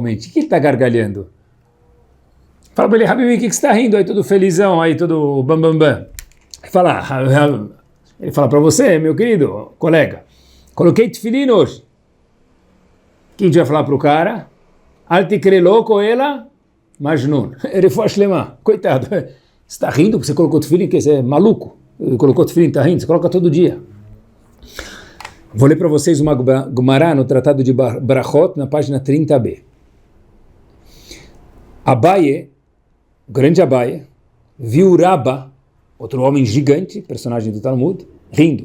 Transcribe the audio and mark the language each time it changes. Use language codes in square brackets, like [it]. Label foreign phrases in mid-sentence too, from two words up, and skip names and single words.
[pt] O que ele está gargalhando? Fala para ele, Habibi, o que você está rindo aí, todo felizão, aí, todo bam. Ele fala para você, meu querido colega, coloquei tefilin hoje. O que a gente vai falar para o cara? [he] אל תקרי לו קואלה Majnun. רפואה שלמה. [pt] Coitado. Você está rindo porque você colocou tefilim, que você é maluco. Colocou tefilim, está rindo, você coloca todo dia. Vou ler para vocês uma Gumará no Tratado de Brachot, na página 30b. Abaye, o grande Abaye, viu Rabba, outro homem gigante, personagem do Talmud, rindo.